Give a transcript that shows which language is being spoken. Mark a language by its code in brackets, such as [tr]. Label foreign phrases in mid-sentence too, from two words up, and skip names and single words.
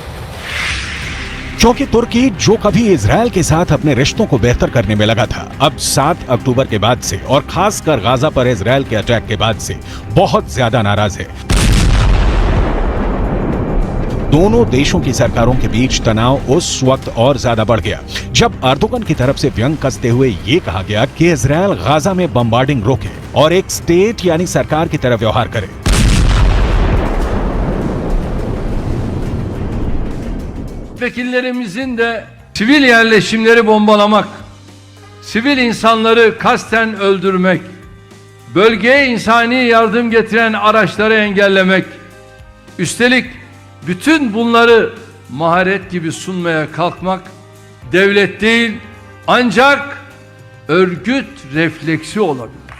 [hi] क्योंकि तुर्की जो कभी इजरायल के साथ अपने रिश्तों को बेहतर करने में लगा था, अब 7 अक्टूबर के बाद से और खासकर गाजा पर इजरायल के अटैक के बाद से बहुत ज्यादा नाराज है। दोनों देशों की सरकारों के बीच तनाव उस वक्त और ज्यादा बढ़ गया जब अर्दोगन की तरफ से व्यंग कसते हुए यह कहा गया कि इजरायल गाजा में बम्बार्डिंग रोके और एक स्टेट यानी सरकार की तरह व्यवहार करे। [tr] Vekillerimizin de sivil yerleşimleri bombalamak, sivil insanları kasten öldürmek, bölgeye insani yardım getiren araçları engellemek, üstelik bütün bunları maharet gibi sunmaya kalkmak devlet değil ancak örgüt refleksi olabilir.